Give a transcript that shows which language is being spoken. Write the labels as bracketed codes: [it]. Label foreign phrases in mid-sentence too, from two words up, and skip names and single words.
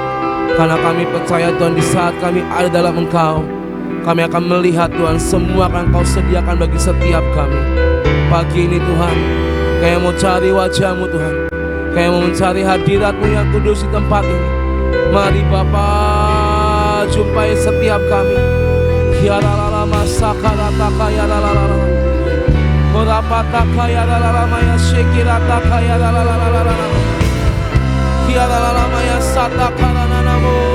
[id] Karena kami percaya Tuhan, di saat kami ada dalam Engkau, kami akan melihat Tuhan semua akan Kau sediakan bagi setiap kami. Pagi ini Tuhan, kami mau cari wajah-Mu Tuhan, kami mau mencari hadirat-Mu yang kudus di tempat ini. Mari Bapa, jumpai setiap kami. Kiaralala sakarataka yaralala, morapataka yaralala maya sekirata yaralala, kiaralala maya satakana namo.